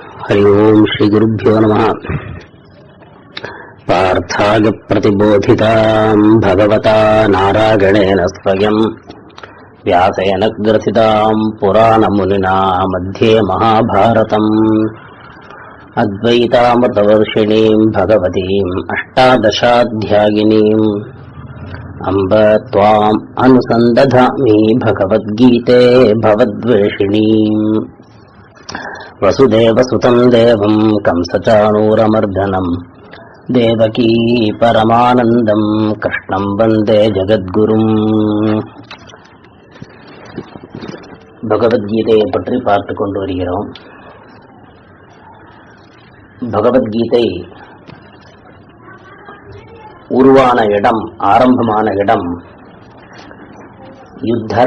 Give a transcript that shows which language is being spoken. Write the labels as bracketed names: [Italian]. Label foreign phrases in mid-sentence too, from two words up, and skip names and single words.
[Sanskrit] हरि ओं श्री गुरुभ्यो नमः। पार्थाय प्रतिबोधितां भगवता नारायणेन स्वयं व्यासेन ग्रथितां पुराणमुनिना मध्ये महाभारतम् अद्वैतामृतवर्षिणीं भगवतीम् अष्टादशाध्यायिनीम् अम्ब त्वाम् अनुसन्दधामि भगवद्गीते भवद्वेषिणीम्। वसुदेवसुतं देवं कंसचाणूरमर्दनं देवकी परमानन्दं कृष्णं वन्दे जगद्गुरुम्। [Tamil] பகவத்கீதையை பற்றி பார்த்து கொண்டு வருகிறோம். பகவத்கீதை உருவான இடம், ஆரம்பமான இடம் யுத்தரங்கம்.